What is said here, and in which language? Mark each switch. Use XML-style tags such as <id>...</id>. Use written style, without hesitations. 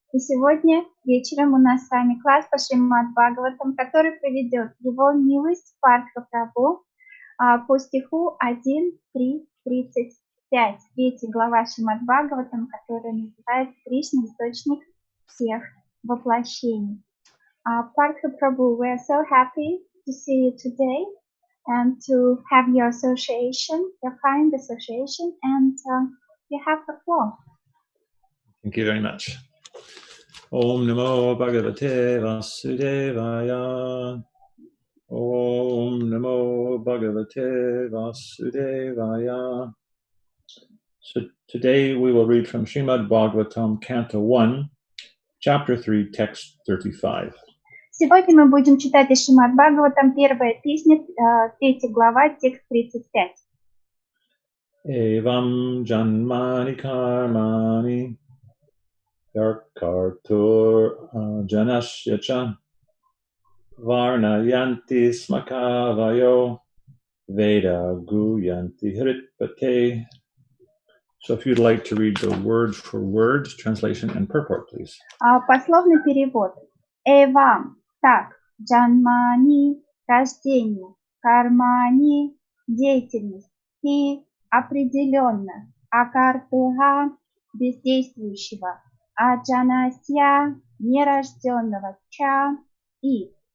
<ru>И сегодня вечером у нас с вами класс по Шримад Бхагаватам, который проведет Его Милость Партха Прабху по стиху 1.3.35. Третья глава Шримад Бхагаватам, которая называется «Кришна – источник всех воплощений».</ru> <en>Partha Prabhu, we are so happy to see you today and to have your association, your kind association, and you have the floor. Thank you very much.</en> <sa>Om Namo Bhagavate Vasudevaya. Om Namo Bhagavate Vasudevaya.</sa> <en>So today we will read from Shrimad Bhagavatam, Canto 1, Chapter 3, Text 35.</en> <ru>Сегодня мы будем читать из Шримад Бхагаватам, первая песня, 3 глава, текст 35.</ru> <sa>Evam janmani karmani kartur janasyacha varnayanti smakavayo veda guyanti hritpate.</sa> <en>So if you'd like to read the word for word, translation and purport, please.</en> <ru>Пословный перевод. Эвам, так, джанмани, рождение, кармани, деятельность, и определенно, акартуха, бездействующего, аджанасья, нерожденного, ча, и</ru>